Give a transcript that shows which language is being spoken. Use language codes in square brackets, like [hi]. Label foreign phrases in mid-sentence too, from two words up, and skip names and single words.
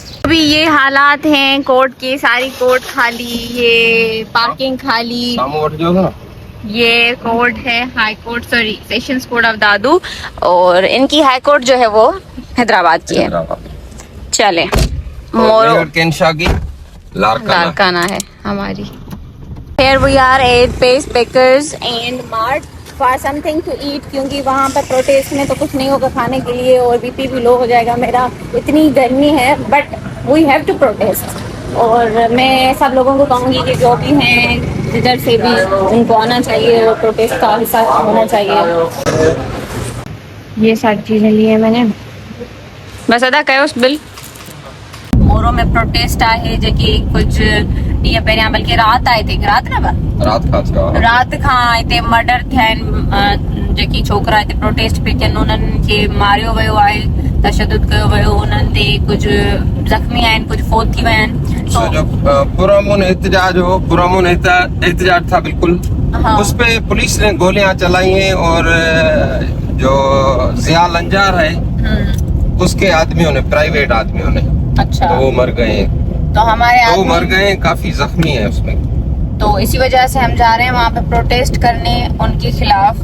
[ur] ابھی یہ حالات ہیں کورٹ کی، ساری کورٹ خالی، یہ پارکنگ خالی. یہ کورٹ ہے [en] high court, sorry sessions court of Dadu, [ur] اور ان کی [en] high court [ur] جو ہے وہ حیدرآباد کی ہے. چلے مورو की لاڑکانہ ہے ہماری. [en] Here we are at Pace Bakers and Mart for something to eat, [ur] کیونکہ وہاں پر پروٹیسٹ میں تو کچھ نہیں ہوگا کھانے کے لیے، اور بی پی بھی لو ہو جائے گا میرا، اتنی گرمی ہے. [en] But we have to protest, [ur] اور میں سب لوگوں کو کہوں گی کہ جو بھی ہیں جدھر سے بھی، ان کو آنا چاہیے اور پروٹیسٹ کا حصہ ہونا چاہیے. یہ ساری چیزیں لی ہیں میں نے، بس [sd] अदा कयो [ur] اس بل. [sd] मोरो में प्रोटेस्ट आहे जेकी कुछ ॾींहं पहिरियां, बल्कि रात आए थे, रात ना रात खां हिते मर्डर थिया आहिनि। जेकी छोकिरा हिते प्रोटेस्ट पे थियनि उन्हनि खे मारियो वियो आहे, तशद्दुद कयो वियो उन्हनि ते, कुझु ज़ख़्मी आहिनि, कुझु फौत थी विया आहिनि। पुरअमन एहतजाज था बिल्कुल। [ur] हाँ। اس پہ پولیس نے گولیاں چلائی ہیں، اور جو ضیا لنجار ہے اس کے آدمیوں نے، پرائیویٹ آدمیوں نے, अच्छा, تو وہ مر گئے. تو ہمارے وہ مر گئے، کافی زخمی ہے اس میں. تو اسی وجہ سے ہم جا رہے ہیں وہاں پہ پروٹیسٹ کرنے ان کے خلاف.